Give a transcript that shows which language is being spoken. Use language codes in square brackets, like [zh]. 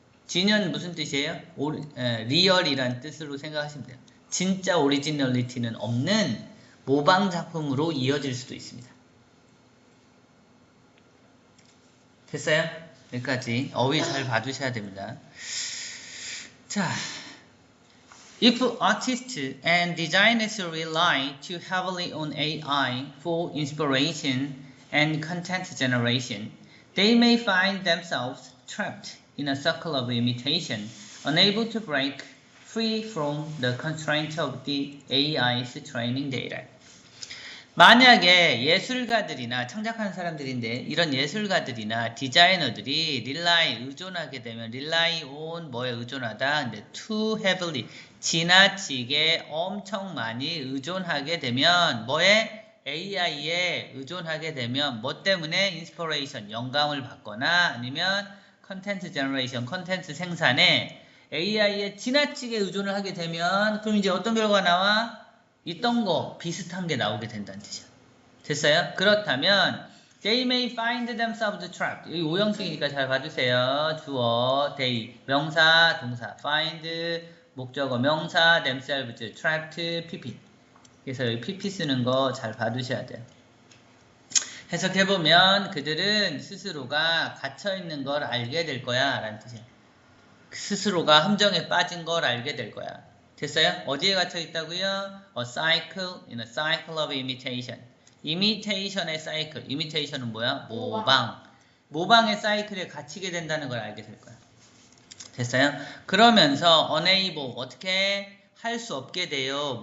[ko] genuine 무슨 뜻이에요? 리얼이란 뜻으로 생각하시면 돼요. 진짜 오리지널리티는 없는 모방 작품으로 이어질 수도 있습니다. 됐어요? 여기까지 어휘 잘 봐두셔야 됩니다. [en] 자, if artists and designers rely too heavily on AI for inspiration and content generation, they may find themselves trapped in a circle of imitation, unable to break free from the constraint of the AI's training data. [ko] 만약에 예술가들이나 창작하는 사람들인데 이런 예술가들이나 디자이너들이 의존하게 되면 rely on 뭐에 의존하다 근데 [en] too heavily [ko] 지나치게 엄청 많이 의존하게 되면 뭐에 AI에 의존하게 되면 뭐 때문에 inspiration 영감을 받거나 아니면 content generation content 생산에 AI에 지나치게 의존을 하게 되면 그럼 이제 어떤 결과가 나와? 있던 거 비슷한 게 나오게 된다는 뜻이야. 됐어요? [en] 그렇다면 they may find themselves trapped. [ko] 여기 오형식이니까 잘 봐주세요. 주어, they, 명사, 동사, find, 목적어, 명사, themselves, trapped, pp. 그래서 여기 pp 쓰는 거 잘 봐두셔야 돼요. 해석해보면 그들은 스스로가 갇혀있는 걸 알게 될 거야 라는 뜻이에요. 스스로가 함정에 빠진 걸 알게 될 거야. 됐어요? 어디에 갇혀 있다고요? [en] A cycle in a cycle of imitation. [ko] imitation의 사이클. imitation은 뭐야? 모방. 모방의 사이클에 갇히게 된다는 걸 알게 될 거야. 됐어요? 그러면서 unable 어떻게 할 수 없게 돼요.